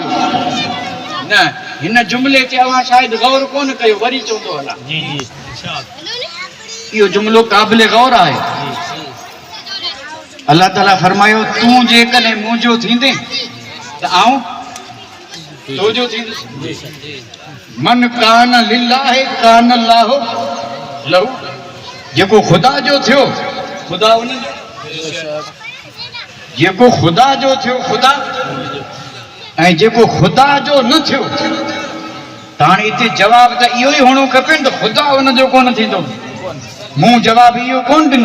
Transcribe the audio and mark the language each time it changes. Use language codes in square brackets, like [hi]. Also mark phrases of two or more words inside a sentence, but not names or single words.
[sd] न हिन जुमिले ते अवां शायदि गौर कोन कयो, वरी चवंदो हलां। इहो जुमिलो क़ाबिल गौर आहे। अल्लाह ताला फरमायो, तूं जेकॾहिं मुंहिंजो थींदे त आऊं तुंहिंजो थींदुसि। [ar] من كان لله كان الله له. [sd] जेको ख़ुदा जो थियो ख़ुदा उनजो, जेको ख़ुदा जो थियो ख़ुदा, ऐं जेको ख़ुदा जो न थियो त हाणे हिते जवाब त इहो ई हुअणो खपे त ख़ुदा उनजो कोन थींदो। मूं जवाबु इहो कोन ॾिनो।